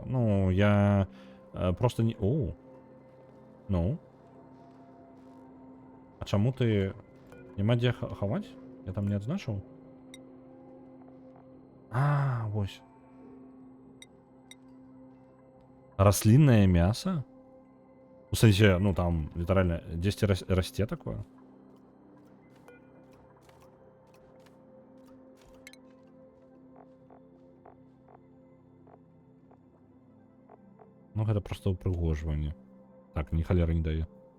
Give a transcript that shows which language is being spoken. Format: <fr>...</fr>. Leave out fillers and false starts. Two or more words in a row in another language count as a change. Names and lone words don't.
<ru>Ну, я просто не... О! Ну?</ru> <be>А чаму ты... Няма дзе хаваць? Я там не адзначыў? А, вось.</be> <ru>Рослинное мясо? В смысле, ну там, литерально, 10 расте такое?</ru> <be>Ну, гэта просто упрыгожванне. Так, ні халеры не дае.</be>